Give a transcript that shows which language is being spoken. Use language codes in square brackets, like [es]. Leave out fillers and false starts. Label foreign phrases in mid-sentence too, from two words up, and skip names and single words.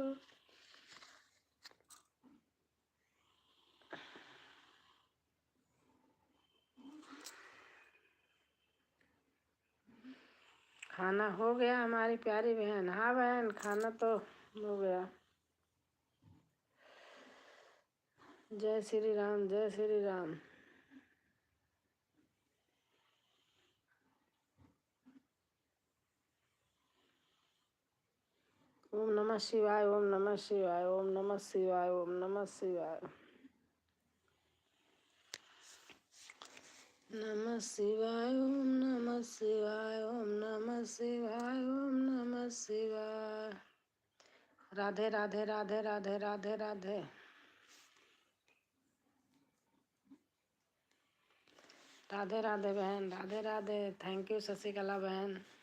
[hi] खाना हो गया हमारी प्यारी बहन? हाँ बहन, खाना तो हो गया। जय श्री राम, जय श्री राम। ओम नमः शिवाय, ओम नमः शिवाय, ओम नमः शिवाय, ओम नमः शिवाय। नमः शिवाय, ओम नमः शिवाय, ओम नमः शिवाय, ओम नमः शिवाय। राधे राधे राधे राधे राधे राधे। राधे राधे बहन, राधे राधे। [en] thank you [hi] शशिकला बहन।